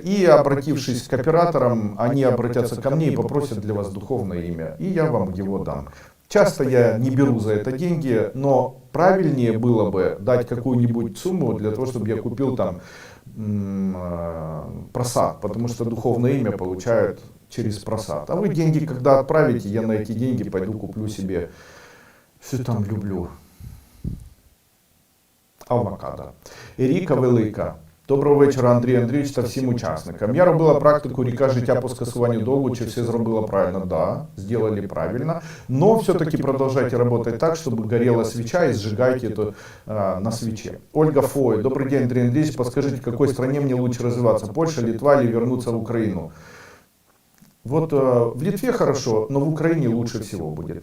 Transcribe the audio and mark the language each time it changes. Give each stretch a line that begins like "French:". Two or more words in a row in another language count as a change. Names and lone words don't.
Russian: И обратившись к операторам, они обратятся ко мне и попросят для вас духовное имя, и я вам его дам. Часто я не беру за это деньги, но правильнее было бы дать какую-нибудь сумму для того, чтобы я купил там просад, потому что духовное имя получают через просад. А вы деньги, когда отправите, я на эти деньги пойду куплю себе, все там люблю. Авокадо. Еріка Велика.
Ukrainian: Доброго вечора, Андрій Андрійович та всім учасникам. Я робила практику «Ріка життя по скасуванню долгу». Чи все зробила правильно?
Russian: Да, сделали правильно. Но все-таки продолжайте работать так, чтобы горела свеча и сжигайте это на свече. Ольга Фой. Добрый день, Андрей Андреевич. Подскажите, в какой стране мне лучше развиваться? Польша, Литва или вернуться в Украину? Вот в Литве хорошо, но в Украине лучше всего будет.